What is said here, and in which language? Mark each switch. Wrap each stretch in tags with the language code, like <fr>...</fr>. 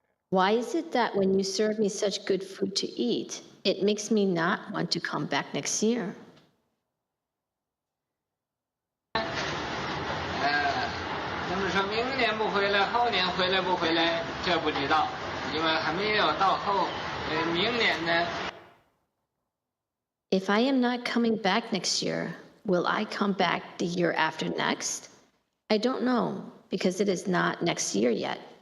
<en>Why is it that when you serve me such good food to eat, it makes me not want to come back next year?</en> <zh>那么说明年不回来，后年回来不回来，这不知道，因为还没有到明年呢。</zh> <en>If I am not coming back next year, will I come back the year after next? I don't know, because it is not next year yet.</en>